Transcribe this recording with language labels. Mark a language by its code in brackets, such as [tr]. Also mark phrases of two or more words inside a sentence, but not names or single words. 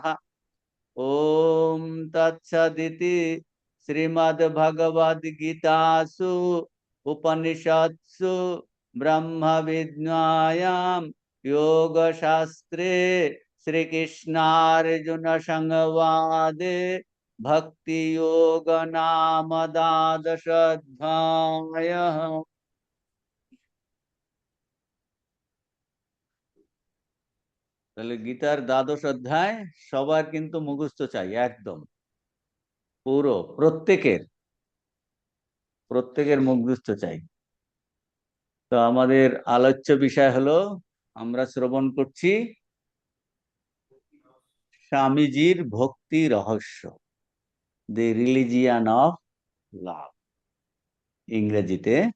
[sa] ओम तत्सदिति श्रीमद्भगवद्गीतासु उपनिषत्सु ब्रह्म विद्यायां योगशास्त्रे श्रीकृष्णार्जुन संवादे भक्ति योग नाम द्वादश अध्यायः। [bn] তাহলে গীতার দ্বাদশ অধ্যায় সবার কিন্তু মুখস্থ চাই, একদম পুরো প্রত্যেকের মুখস্থ চাই। তো আমাদের আলোচ্য বিষয় হলো, আমরা শ্রবণ করছি স্বামীজির ভক্তি রহস্য, দি রিলিজিয়ান অফ লাভ ইংরেজিতে।